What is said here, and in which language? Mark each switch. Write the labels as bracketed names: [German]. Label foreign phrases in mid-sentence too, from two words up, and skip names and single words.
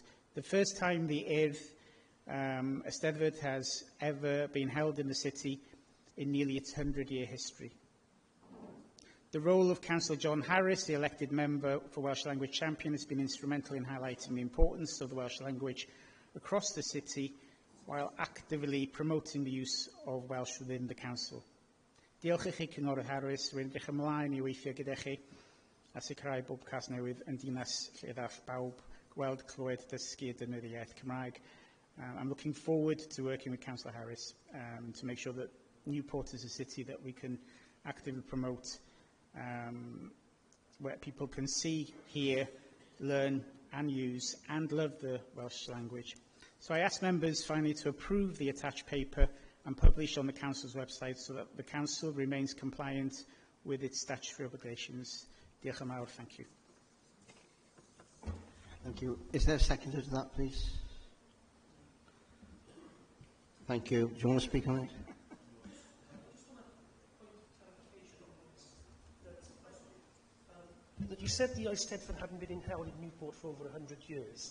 [English] The first time the Eisteddfod has ever been held in the city in nearly its 100-year history. The role of Councillor John Harris, the elected member for Welsh Language Champion, has been instrumental in highlighting the importance of the Welsh language across the city while actively promoting the use of Welsh within the Council. [Welsh] Diolch i chi, Cynghorydd Harris. Rwy'n edrych ymlaen i weithio gyda chi a sicrhau bob cas newydd yn dinas lle ddall bawb gweld, clywed, dysgu a defnyddio iaith Cymraeg. [English] I'm looking forward to working with Councillor Harris to make sure that Newport is a city that we can actively promote, where people can see, hear, learn and use and love the Welsh language. So I ask members finally to approve the attached paper and publish on the Council's website so that the Council remains compliant with its statutory obligations. [Welsh] Diolch yn fawr. [English] Thank you. Thank you. Is there a seconder to that, please? Thank you. Do you want to speak on it? That you said the Eisteddfod hadn't been held in Newport for over 100 years.